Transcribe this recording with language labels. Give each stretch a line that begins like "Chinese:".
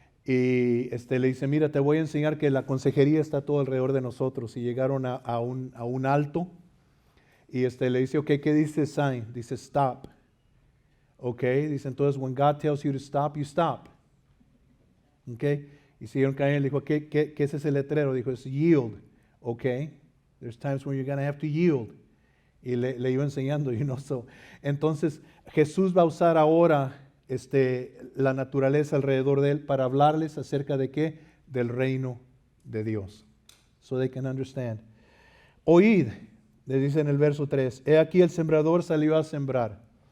Spanish: Y le dice, mira, te voy a enseñar que la consejería está todo alrededor de nosotros. Y llegaron a un alto. Y le dice, ok, ¿qué dice sign? Dice stop. Ok, dice entonces,
English: when God tells you to stop, you stop. Ok,
Spanish: y siguieron cayendo. Le dijo, ¿qué es ese letrero? Dijo, es yield.
English: Ok, there's times when you're going to have to yield.
Spanish: Y le iba enseñando, so. Entonces, Jesús va a usar ahora la naturaleza alrededor de él para hablarles acerca de qué? Del reino de Dios.
English: So they can understand.
Spanish: Oíd, le dice en el verso 3, he aquí el sembrador salió a sembrar.